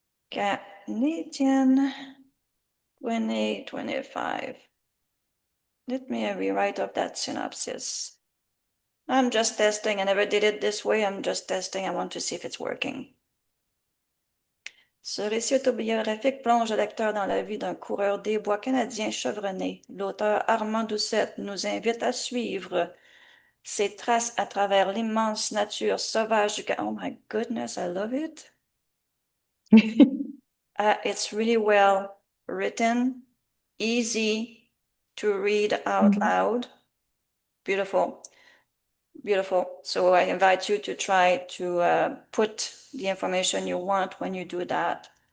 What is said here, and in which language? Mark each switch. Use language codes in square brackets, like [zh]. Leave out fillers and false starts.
[en] Canadian 2025. Let me rewrite of that synopsis. I'm just testing. I never did it this way. I'm just testing. I want to see if it's working. [fr] Ce récit autobiographique plonge le lecteur dans la vie d'un coureur des bois canadien chevronné. L'auteur Armand Doucette nous invite à suivre ses traces à travers l'immense nature sauvage du Canada. [en] Oh my goodness, I love it. It's really well written, easy to read out loud. Beautiful. Beautiful. So I invite you to try to put the information you want when you do that.